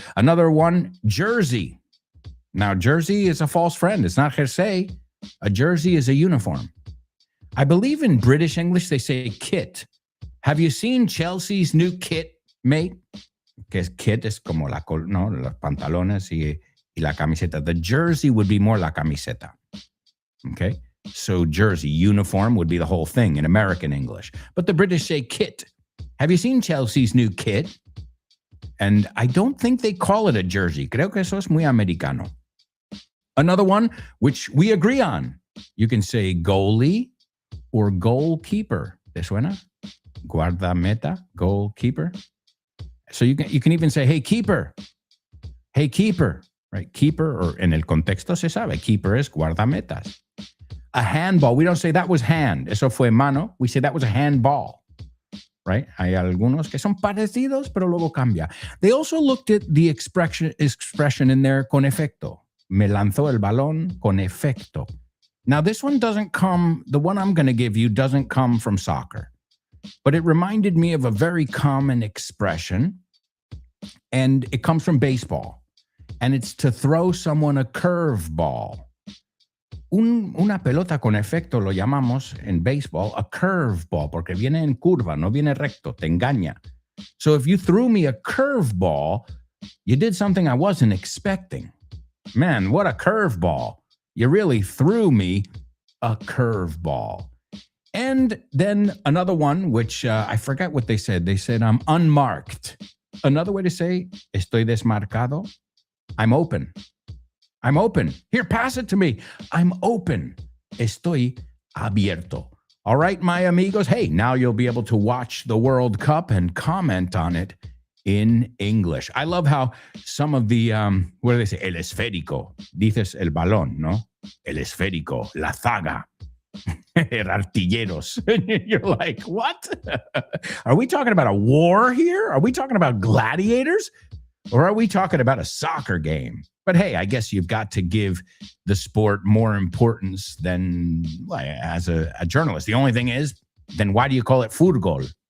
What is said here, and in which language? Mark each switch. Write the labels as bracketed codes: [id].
[en] Another one, jersey. Now, jersey is a false friend. It's not jersey. A jersey is a uniform. I believe in British English, they say kit. Have you seen Chelsea's new kit, mate? [es] Que es kit es como los pantalones y la camiseta. [en] The jersey would be more [es] la camiseta. [en] Okay? So jersey, uniform would be the whole thing in American English. But the British say kit. Have you seen Chelsea's new kit? And I don't think they call it a jersey. [es] Creo que eso es muy americano. [en] Another one, which we agree on. You can say goalie or goalkeeper. [es] ¿Te suena? [en] Guardameta, goalkeeper. So you can even say, hey, keeper. Hey, keeper. Right? [es] Keeper, or en el contexto se sabe. Keeper es guardametas. [en] A handball. We don't say that was hand. [es] Eso fue mano. [en] We say that was a handball. Right? [es] Hay algunos que son parecidos, pero luego cambia. [en] They also looked at the expression in there [es] con efecto. Me lanzó el balón con efecto. [en] Now, this one doesn't come, the one I'm going to give you doesn't come from soccer, but it reminded me of a very common expression, and it comes from baseball, and it's to throw someone a curveball. [es] Una pelota con efecto lo llamamos en baseball [en] a curveball, [es] porque viene en curva, no viene recto, te engaña. [en] So if you threw me a curveball, you did something I wasn't expecting. Man, what a curveball. You really threw me a curveball. And then another one, which I forgot what they said. They said, I'm unmarked. Another way to say, [es] estoy desmarcado. [en] I'm open. I'm open. Here, pass it to me. I'm open. [es] Estoy abierto. [en] All right, my amigos. Hey, now you'll be able to watch the World Cup and comment on it in English. I love how some of the, what do they say? [es] El esférico. Dices el balón, ¿no? El esférico, la zaga, artilleros. [en] You're like, what? Are we talking about a war here? Are we talking about gladiators? Or are we talking about a soccer game? But hey, I guess you've got to give the sport more importance than, as a journalist. The only thing is, then why do you call it fútbol?